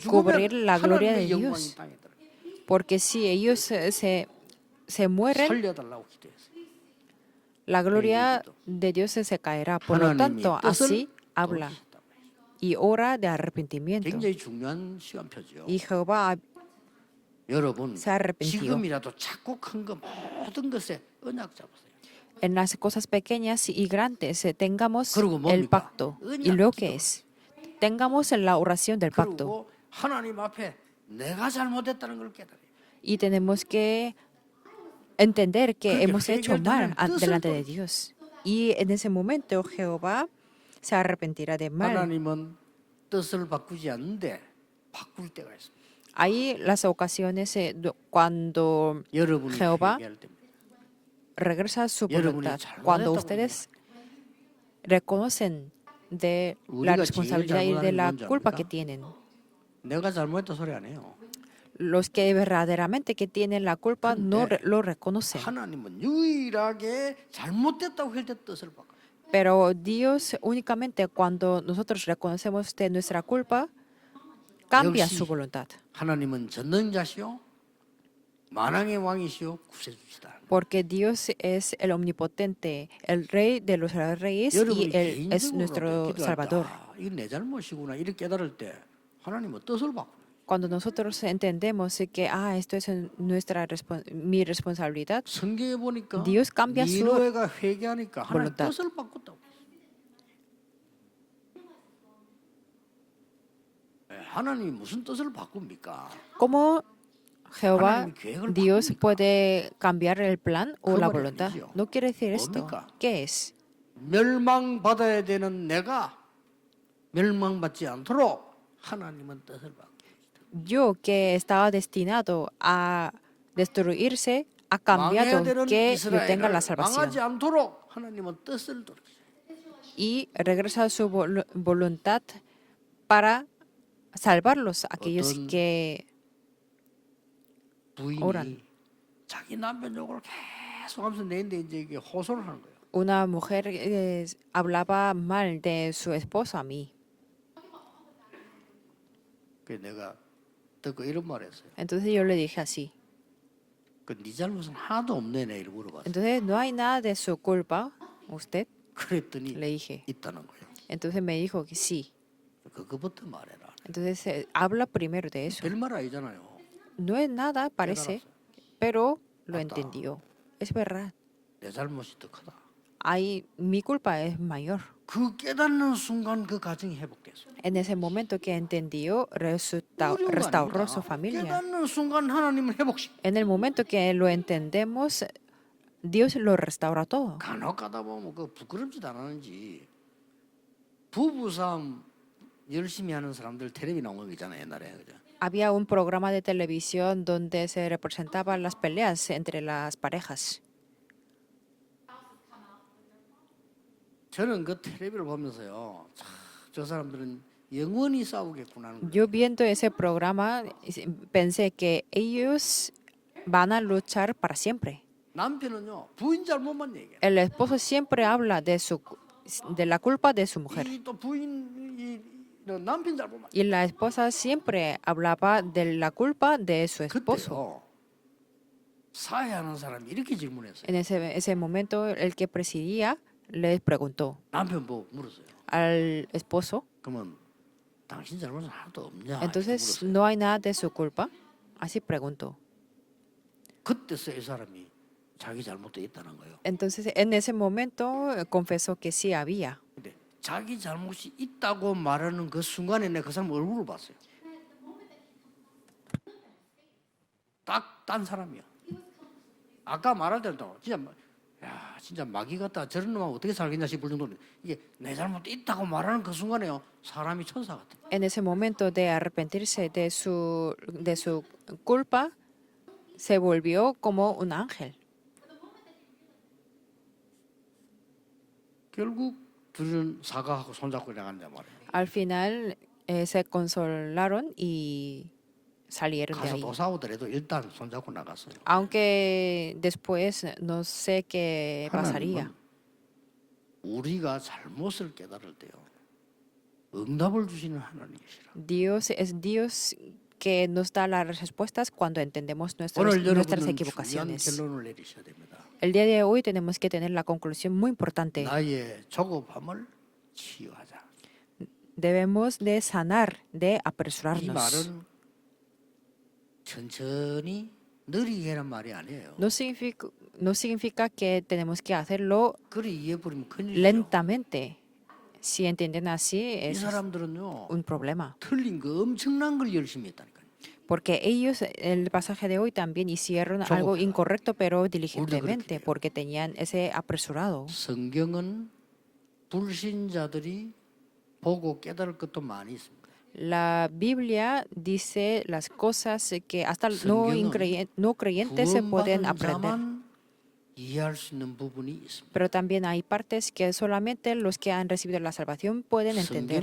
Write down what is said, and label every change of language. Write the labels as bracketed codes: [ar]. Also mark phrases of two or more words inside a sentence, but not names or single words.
[es] cubrir [ko] 죽으면 [es] la gloria de [ko] 하나님의 영광이 [es] Dios. [ko] 땅에 들어요. [es] porque si ellos se mueren, [ko] 살려달라고 기도했어요. [es] la gloria de Dios se caerá. Por lo [ko] 하나님이 [es] tanto, [ko] 뜻을 [es] así habla [ko] 돌이키시다고 했어요. [es] y ora de arrepentimiento. [ko] 굉장히 중요한 시간표죠. [es] Y Jehová [ko] 여러분 [es] se arrepintió. [ko] 지금이라도 작고 큰 거 모든 것에 언약 잡으세요. [es] En las cosas pequeñas y grandes tengamos [ko] 그리고 뭡니까? [es] el pacto. ¿Y lo que es? Tengamos la oración del pacto. [ko] 그리고 하나님 앞에 내가 잘못했다는 걸 깨달아요. [es] Y tenemos que entender que [ko] 그렇게 [es] hemos hecho mal [ko] 회개할 때는 [es] delante de [ko] 뜻을 [es] Dios. Y en ese momento Jehová se arrepentirá de mal. [ko] 하나님은 뜻을 바꾸지 않는데 바꿀 때가 있습니다. [es] Hay las ocasiones cuando [ko] 여러분이 [es] Jehová [ko] 회개할 때입니다. [es] regresa a su [ko] 여러분이 [es] voluntad, [ko] 잘못했다고 [es] cuando ustedes reconocen de la [ko] 우리가 [es] responsabilidad y [ko] 제일 [es] de la [ko] 잘못하는 건 [es] culpa [ko] 줄 [es] que [ko] 압니까? [es] tienen. [ko] 내가 잘못했다 소리 안 해요. [es] Los que verdaderamente que tienen la culpa no lo reconocen. [ko] 하나님은 유일하게 잘못됐다고 할 때 뜻을 바꿔요. [es] Pero Dios únicamente cuando nosotros reconocemos de nuestra culpa, cambia [ko] 역시 [es] su voluntad. [ko] 하나님은 전능자시오 만왕의 왕이시오 구세주시다. [es] Porque Dios es el omnipotente, el rey de los reyes y [ko] 여러분이 [es] Él es [ko] 개인적으로 [es] nuestro [ko] 기도할 때 [es] Salvador. [ko] 이게 내 잘못이구나 이렇게 깨달을 때 하나님은 뜻을 바꿔요. [es] Cuando nosotros entendemos que esto es mi responsabilidad, [ko] 성경에 보니까 [es] Dios cambia su [ko] 니느웨가 회개하니까 하나님 [es] voluntad. [ko] 뜻을 바꿨다고. 하나님이 무슨 뜻을 바꿉니까? [es] ¿cómo Jehová, [ko] 하나님이 계획을 [es] Dios [ko] 바꿉니까? [es] puede cambiar el plan o [ko] 그 [es] la [ko] 말이 [es] voluntad? [ko] 아니죠. [es] No quiere decir esto. [ko] 뭡니까? [es] ¿Qué es? [ko] 멸망받아야 되는 내가 멸망받지 않도록 하나님은 뜻을 바꿔. [es] Yo que estaba destinado a destruirse, ha [ko] 망해야 [es] cambiado [ko] 되는 [es] que yo tenga [ko] 이스라엘을 [es] la salvación. [ko] 망하지 않도록 하나님은 뜻을 돌이키세요. [es] Y regresa a su voluntad para salvarlos, aquellos [ko] 어떤 [es] que [ko] 부인이 오란. 자기 남편 욕을 계속 하면서 내는데 이제 이게 호소를 하는 거예요. [es] una mujer hablaba mal de su esposo a mí. [ko] 그래서 내가 듣고 이런 말을 했어요. [es] Entonces yo le dije así. [ko] 네 잘못은 하나도 없네 내 이렇게 물어봤어요. [es] Entonces no hay nada de su culpa, usted, [ko] 그랬더니 [es] le dije. [ko] 있다는 거예요. [es] Entonces me dijo que sí. [ko] 그거부터 말해라. [es] Entonces habla primero de eso. [ko] 별말 아니잖아요. [es] No es nada, parece, pero lo entendió. Es verdad. [ko] 내 잘못이 더 크다. [es] Mi culpa es mayor. [ko] 그 깨닫는 순간 그 가정이 회복됐어요. [es] En ese momento que entendió, [ko] 어려운 거 [es] restauró [ko] 아닙니다. [es] su familia. [ko] 깨닫는 순간 하나님은 회복시. [es] En el momento que lo entendemos, Dios lo restaura todo. [ko] 간혹 가다 보면 그 부끄럽지도 않았는지 부부싸움 열심히 하는 사람들 텔레비 나온 거 있잖아요 옛날에 그죠? [es] Había un programa de televisión donde se representaban las peleas entre las parejas. [ko] 저는 그 텔레비를 보면서요, 참, 저 사람들은 영원히 싸우겠구나 하는 거예요. [es] Yo viendo ese programa pensé que ellos van a luchar para siempre. [ko] 남편은요 부인 잘못만 얘기해. [es] El esposo siempre habla de la culpa de su mujer [ko] 이 또 부인이 남편 잘못만. [es] y la esposa siempre hablaba de la culpa de su esposo. [ko] 그때요 사회하는 사람이 이렇게 질문했어요. [es] En ese momento el que presidía les preguntó [ko] 남편 보고 물었어요. [es] al esposo, [ko] 그러면 당신 잘못은 하나도 없냐? 이렇게 [es] entonces [ko] 물었어요. [es] no hay nada de su culpa. Así preguntó. [ko] 그때서 이 사람이 자기 잘못도 있다는 거예요. [es] Entonces en ese momento confesó que sí había. [ko] 근데 자기 잘못이 있다고 말하는 그 순간에 내가 그 사람 얼굴을 봤어요. 딱 딴 사람이야. 아까 말할 때도 진짜 야 진짜 마귀 같다 저런 놈하고 어떻게 살겠냐 싶을 정도로 이게 내 잘못도 있다고 말하는 그 순간에요 사람이 천사 같아. [es] En ese momento de arrepentirse de su culpa, se volvió como un ángel. [ko] 결국 둘은 사과하고 손잡고 나간단 말이에요. [es] Al final se consolaron y salieron de [ko] 가서 [es] ahí. [ko] 또 싸우더라도 일단 손잡고 나갔어요. [es] Aunque después no sé qué pasaría. [ko] 하나님은 우리가 잘못을 깨달을 때요 응답을 주시는 하나님이시라. [es] Dios es Dios que nos da las respuestas cuando entendemos [ko] 오늘 [es] nuestras [ko] 여러분은 중요한 [es] equivocaciones. [ko] 결론을 내리셔야 됩니다. [es] El día de hoy tenemos que tener la conclusión muy importante. [ko] 나의 조급함을 치유하자. [es] Debemos de sanar, de [ko] 이 [es] apresurarnos. [ko] 말은 천천히 느리게 하는 말이 아니에요. [es] No significa que tenemos que hacerlo [ko] 그리 이해해버리면 큰일이죠. [es] lentamente. Si entienden así, [ko] 이 [es] es [ko] 사람들은요 [es] un problema. [ko] 틀린 거 엄청난 걸 열심히 했다니까요. [es] Porque ellos, el pasaje de hoy también hicieron algo incorrecto, pero diligentemente, porque tenían ese apresurado. [ko] 성경은 불신자들이 보고 깨달을 것도 많이 있습니다. [es] La Biblia dice las cosas que hasta no creyentes se pueden [ko] 구원받은 [es] aprender. [ko] 자만 이해할 수 있는 부분이 있습니다. [es] Pero también hay partes que solamente los que han recibido la salvación pueden entender.